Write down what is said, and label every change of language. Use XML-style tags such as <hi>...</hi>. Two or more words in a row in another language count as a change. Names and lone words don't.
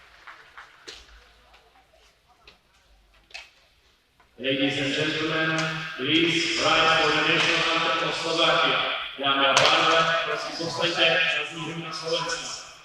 <en>Ladies and gentlemen, Please rise for the national anthem of Slovakia.</en> <cs>Dámy a pánové, prosím povstaňte, zazní hymna Slovenska.</cs>